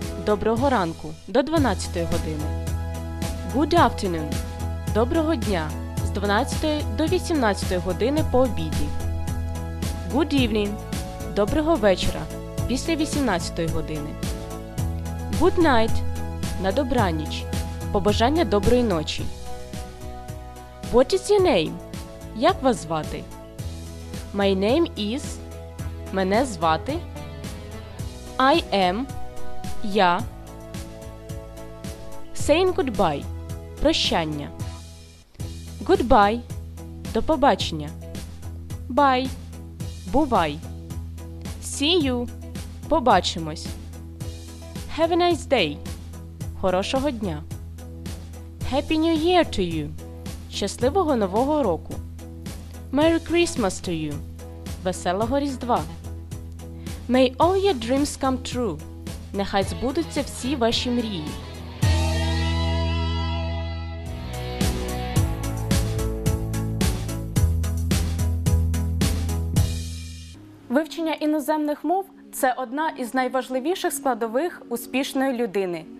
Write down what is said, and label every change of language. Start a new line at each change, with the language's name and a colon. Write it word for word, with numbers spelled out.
Ukrainian: Доброго ранку – до дванадцятої години.
English: Good afternoon
Ukrainian: – доброго дня – з дванадцятої до вісімнадцятої години по обіді.
English: Good evening
Ukrainian: – доброго вечора – після вісімнадцятої години.
English: Good night
Ukrainian: – на добраніч – побажання доброї ночі.
English: What is your name?
Ukrainian: Як вас звати?
English: My name is –
Ukrainian: мене звати.
English: I am – я. Saying goodbye – прощання.
Ukrainian: Goodbye – до побачення.
English: Bye – бувай. See you –
Ukrainian: побачимось.
English: Have a nice day –
Ukrainian: хорошого дня.
English: Happy New Year to you –
Ukrainian: щасливого Нового року.
English: Merry Christmas to you –
Ukrainian: веселого Різдва.
English: May all your dreams come true.
Ukrainian: Нехай збудуться всі ваші мрії. Вивчення іноземних мов – це одна із найважливіших складових успішної людини.